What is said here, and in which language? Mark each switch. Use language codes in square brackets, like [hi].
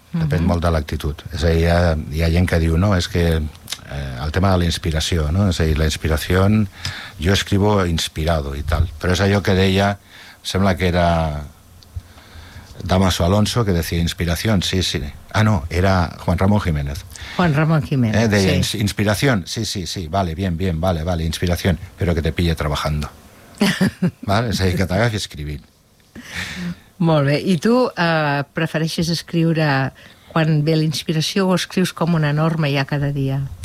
[ca] Depèn molt de l'actitud. És a dir, hi ha gent que diu, no, és que el tema de la inspiració, no? És a dir, la inspiració, jo [es] escribo inspirado [ca] i tal. Però és allò que deia, sembla que era Dámaso Alonso, que [es] decía inspiración, [ca] sí, sí. Ah, no, era Juan Ramón Jiménez. Juan Ramón Jiménez, De sí. [es] Inspiración, sí, sí, sí, vale, bien, bien, vale, vale, inspiración, pero que te pille trabajando. [ca] Vale, és a dir, que t'agafi escrivint. Molt bé. I tu prefereixes escriure quan ve l'inspiració o escrius com una norma ja cada dia?